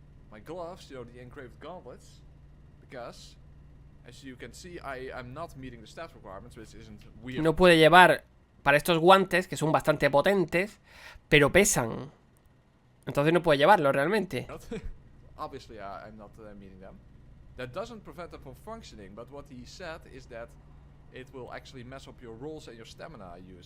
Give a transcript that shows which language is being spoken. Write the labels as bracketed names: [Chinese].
[English] my gloves, you know, the engraved gauntlets, because as you can see, I'm not meeting the stats requirements, which isn't weird. [Spanish] No puede llevar para estos guantes, que son bastante potentes, pero pesan. Entonces no puede llevarlo realmente. [English] Obviously, I'm not meeting them. That doesn't prevent them from functioning, but what he said is that it will actually mess up your rolls and your stamina use.